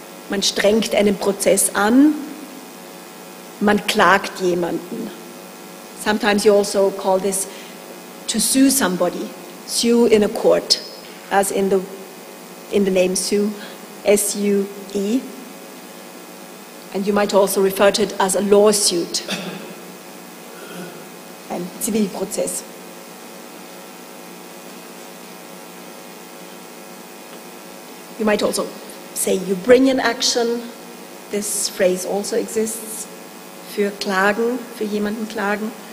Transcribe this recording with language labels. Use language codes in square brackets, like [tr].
[de] Man strengt einen Prozess an, man klagt jemanden. [en] Sometimes you also call this to sue somebody, sue in a court, as in the name sue, S-U-E. And you might also refer to it as a lawsuit, [de] ein Zivilprozess. [en] You might also say you bring an action. This phrase also exists [de] für klagen, für jemanden klagen.